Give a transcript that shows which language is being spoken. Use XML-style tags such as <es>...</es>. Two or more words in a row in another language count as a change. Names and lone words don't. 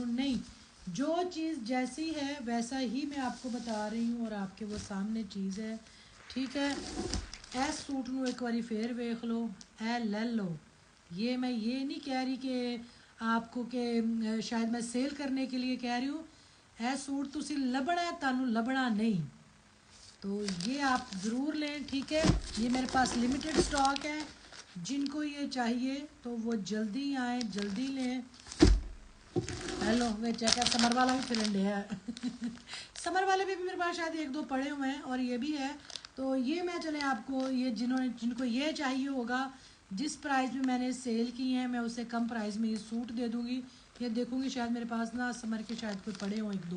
<ur>نہیں، جو چیز جیسی ہے ویسا ہی میں آپ کو بتا رہی ہوں اور آپ کے وہ سامنے چیز ہے.</ur> <pa>ٹھیک ہے، ایس سوٹ نو ایک باری پھر ویکھ لو، اے لے لو.</pa> <ur>یہ میں یہ نہیں کہہ رہی کہ آپ کو کہ شاید میں سیل کرنے کے لیے کہہ رہی ہوں.</ur> <pa>اے سوٹ تسی لبنا ہے، تانوں لبنا نہیں.</pa> <ur>تو یہ آپ ضرور لیں. ٹھیک ہے، یہ میرے پاس</ur> <en>limited stock</en> <ur>ہے. جن کو یہ چاہیے تو وہ جلدی آئیں، جلدی لیں. ہیلو وہ چیک ہے سمر والا بھی پھرن ڈیا ہے سمر والے بھی میرے پاس شاید 1-2 پڑے ہوئے ہیں اور یہ بھی ہے. تو یہ میں چلیں آپ کو یہ جن کو یہ چاہیے ہوگا جس پرائز میں میں نے سیل کی ہیں میں اسے کم پرائز میں یہ سوٹ دے دوں گی. یہ دیکھوں گی شاید میرے پاس نا سمر کے شاید کوئی پڑے ہوں 1-2.</ur>